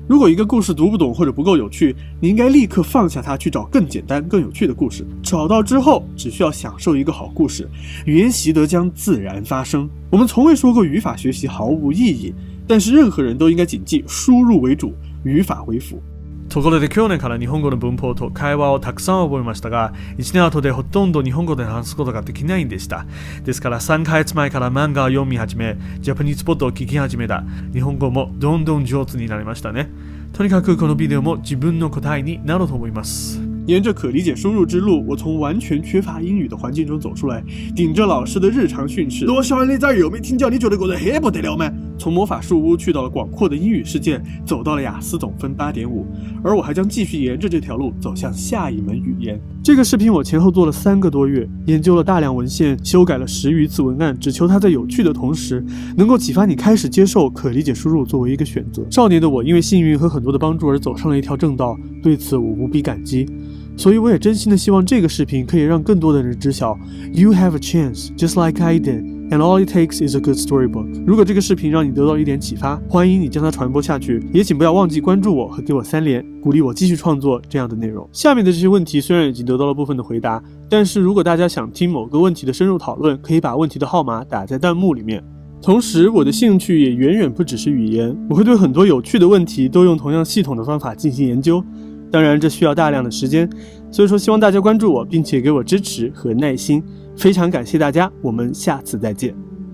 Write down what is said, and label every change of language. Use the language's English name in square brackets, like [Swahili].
[Chinese] 如果一个故事读不懂或者不够有趣，你应该立刻放下它，去找更简单、更有趣的故事。找到之后，只需要享受一个好故事，语言习得将自然发生。我们从未说过语法学习毫无意义，但是任何人都应该谨记：输入为主，语法为辅。 [Japanese] ところで去年から日本語の文法と会話をたくさん覚えましたが、1年後でほとんど日本語で話すことができないんでした。ですから3ヶ月前から漫画を読み始め、ジャパニーズポッドを聞き始めた。日本語もどんどん上手になりましたね。とにかくこのビデオも自分の答えになると思います。 [Chinese] 沿着可理解输入之路，我从完全缺乏英语的环境中走出来，顶着老师的日常训斥。多少你在有没听叫你觉得过得很不得了吗？从魔法树屋去到了广阔的英语世界，走到了雅思总分 8.5， 而我还将继续沿着这条路走向下一门语言。这个视频我前后做了3个多月，研究了大量文献，修改了10余次文案，只求它在有趣的同时，能够启发你开始接受可理解输入作为一个选择。少年的我因为幸运和很多的帮助而走上了一条正道，对此我无比感激。所以我也真心的希望这个视频可以让更多的人知晓 [English] You have a chance, just like I did, and all it takes is a good storybook。 [Chinese] 如果这个视频让你得到一点启发，欢迎你将它传播下去，也请不要忘记关注我和给我3连，鼓励我继续创作这样的内容。下面的这些问题虽然已经得到了部分的回答，但是如果大家想听某个问题的深入讨论，可以把问题的号码打在弹幕里面。同时我的兴趣也远远不只是语言，我会对很多有趣的问题都用同样系统的方法进行研究，当然这需要大量的时间，所以说希望大家关注我，并且给我支持和耐心。非常感谢大家，我们下次再见。